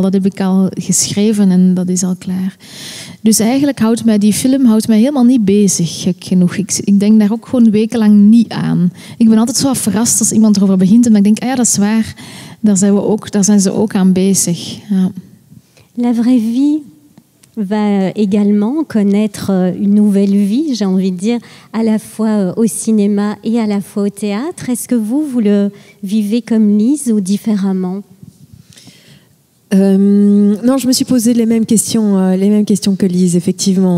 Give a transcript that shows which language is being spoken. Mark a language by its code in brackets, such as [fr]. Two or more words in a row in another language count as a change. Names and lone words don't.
[nl] Dat heb ik al geschreven en dat is al klaar. Dus eigenlijk houdt mij die film helemaal niet bezig, gek genoeg. Ik denk daar ook gewoon wekenlang niet aan. Ik ben altijd zo verrast als iemand erover begint en dan denk ik, ja, dat is waar. Daar zijn ze ook aan bezig. Ja. [fr] La vraie vie va également connaître une nouvelle vie, j'ai envie de dire, à la fois au cinéma et à la fois au théâtre. Est-ce que vous le vivez comme Lise ou différemment? Non, je me suis posé les mêmes questions que Lise, effectivement.